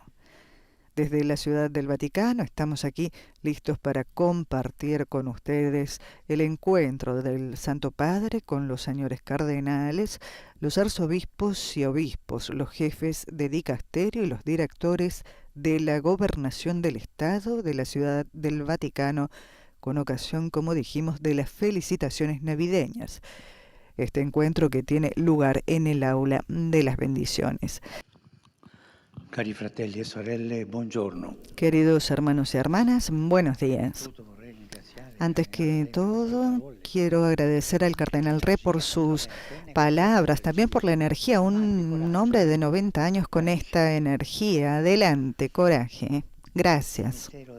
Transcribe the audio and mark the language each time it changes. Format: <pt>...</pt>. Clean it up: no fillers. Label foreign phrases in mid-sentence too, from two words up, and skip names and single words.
<es>Desde la Ciudad del Vaticano estamos aquí listos para compartir con ustedes el encuentro del Santo Padre con los señores cardenales, los arzobispos y obispos, los jefes de dicasterio y los directores de la gobernación del Estado de la Ciudad del Vaticano, con ocasión, como dijimos, de las felicitaciones navideñas. Este encuentro que tiene lugar en el aula de las bendiciones.</es> <it>Cari fratelli e sorelle, buongiorno.</it> <es>Queridos hermanos y hermanas, buenos días. Antes que todo, quiero agradecer al Cardenal Re por sus palabras, también por la energía. Un hombre de 90 años con esta energía. Adelante, coraje. Gracias.</es>